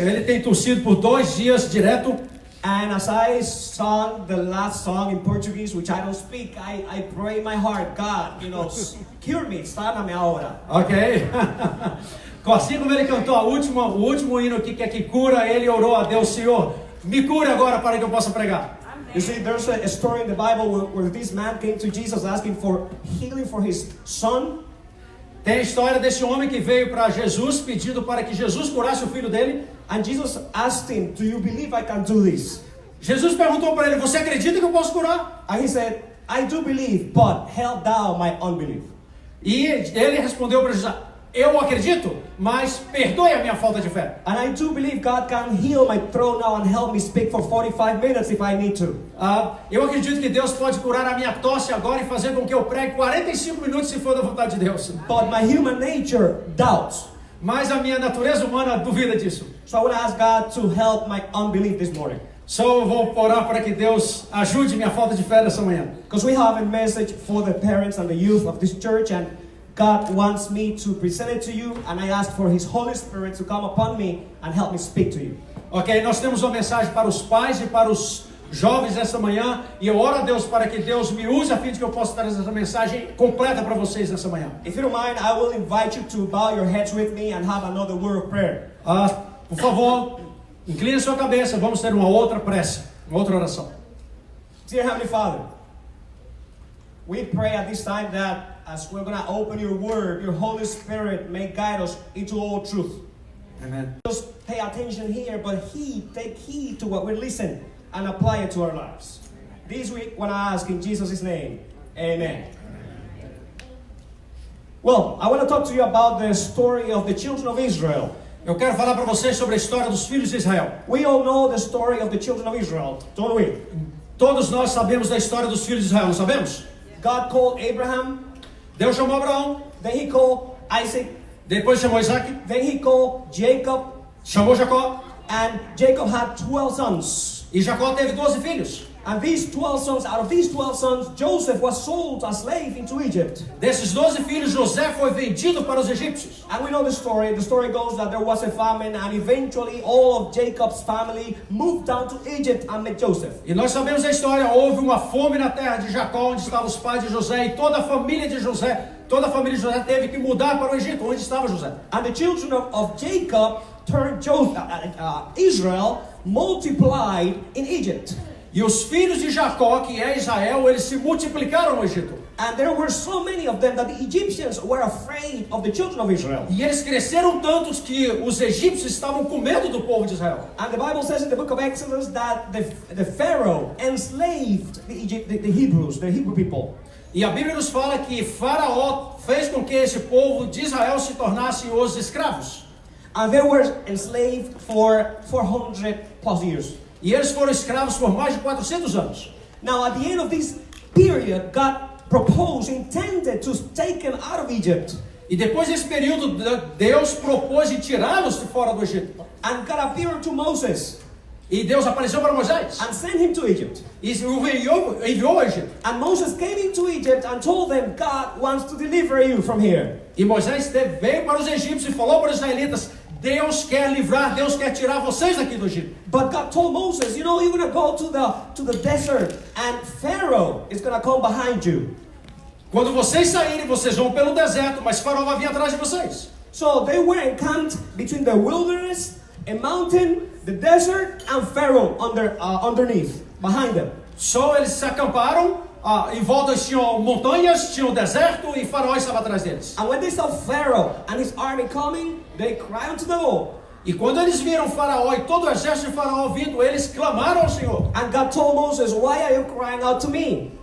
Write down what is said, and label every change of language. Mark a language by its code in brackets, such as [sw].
[pt] ele tem tossido por 2 dias direto. [en] And as I sung the last song in Portuguese, which I don't speak, I pray in my heart, God, cure me, [pt] sana-me agora. [en] Ok. [pt] Assim como ele cantou o último hino aqui, que é que cura, ele orou a Deus, Senhor, me cure agora para que eu possa pregar. [en] You see, there's a story in the Bible where this man came to Jesus asking for healing for his son. [pt] Tem a história desse homem que veio para Jesus pedindo para que Jesus curasse o filho dele. [en] And Jesus asked him, do you believe I can do this? [pt] Jesus perguntou para ele, você acredita que eu posso curar? [en] And he said, I do believe, but help thou my unbelief. [pt] E ele respondeu para Jesus, eu acredito, mas perdoe a minha falta de fé. [en] And I do believe God can heal my throat now and help me speak for 45 minutes if I need to. [pt] Eu acredito que Deus pode curar a minha tosse agora e fazer com que eu pregue 45 minutos se for da vontade de Deus. [en] But my human nature doubts. [pt] Mas a minha natureza humana duvida disso. [en] So I want to ask God to help my unbelief this morning. [pt] Só vou orar para que Deus ajude minha falta de fé nessa manhã. [en] Because we have a message for the parents and the youth of this church, and God wants me to present it to you, and I ask for His Holy Spirit to come upon me and help me speak to you. [pt] Ok, nós temos uma mensagem para os pais e para os jovens essa manhã, e eu oro a Deus para que Deus me use a fim de que eu possa trazer essa mensagem completa para vocês nessa manhã. [en] If you don't mind, I will invite you to bow your heads with me and have another word of prayer. [pt] Por favor, incline sua cabeça, vamos ter uma outra prece, uma outra oração. [en] Dear Heavenly Father, we pray at this time that as we're going to open your word, your Holy Spirit may guide us into all truth. Amen. Just pay attention here, but take heed to what we listen and apply it to our lives. This week, when I ask in Jesus' name, amen. Well, I want to talk to you about the story of the children of Israel. [pt] Eu quero falar para vocês sobre a história dos filhos de Israel. [en] We all know the story of the children of Israel, don't we? [pt] Todos nós sabemos da história dos filhos de Israel, não sabemos? [en] God called Abraham, [pt] Deus chamou Abraão, [en] then He called Isaac, [pt] depois chamou Isaac, [en] then He called Jacob, [pt] chamou Jacó, [en] and Jacob had 12 sons. [pt] e Jacó teve 12 filhos. [en] And these 12 sons, out of these 12 sons, Joseph was sold as slave into Egypt. [pt] Desses 12 filhos, José foi vendido para os egípcios. [en] And we know the story. The story goes that there was a famine, and eventually all of Jacob's family moved down to Egypt and met Joseph. [pt] E nós sabemos a história, houve uma fome na terra de Jacó, onde estavam os pais de José, e toda a família de José teve que mudar para o Egito, onde estava José. [en] And the children of Jacob turned Israel multiplied in Egypt. [pt] E os filhos de Jacó, que é Israel, eles se multiplicaram no Egito. [en] And there were so many of them that the Egyptians were afraid of the children of Israel. [pt] E eles cresceram tantos que os egípcios estavam com medo do povo de Israel. [en] And the Bible says in the book of Exodus that the Pharaoh enslaved the Hebrews, the Hebrew people. [pt] E a Bíblia nos fala que Faraó fez com que esse povo de Israel se tornassem os escravos. [en] And they were enslaved for 400 plus years. [pt] E eles foram escravos por mais de 400 anos. [en] Now, at the end of this period, God intended to take them out of Egypt. [pt] E depois desse período, Deus propôs em tirá-los de fora do Egito. [en] And God appeared to Moses. [pt] E Deus apareceu para Moisés. [en] And sent him to Egypt. [pt] E o enviou ao Egito. [en] And Moses came into Egypt and told them, God wants to deliver you from here. [pt] E Moisés veio para os egípcios e falou para os israelitas: Deus quer livrar, Deus quer tirar vocês daqui do Egito. [en] But God told Moses, you're going to go to the desert, and Pharaoh is going to come behind you. [pt] Quando vocês saírem, vocês vão pelo deserto, mas Faraó vai vir atrás de vocês. [en] So they were encamped between the wilderness, a mountain, the desert, and Pharaoh underneath, behind them. [pt] Só eles se acamparam, em volta tinham montanhas, tinham deserto e Faraó estava atrás deles. [en] And when they saw Pharaoh and his army coming, they cried unto the Lord. [pt] E quando eles viram Faraó e todo o exército de Faraó vindo, eles clamaram ao Senhor. [en] And God told Moses, why are you crying out to me?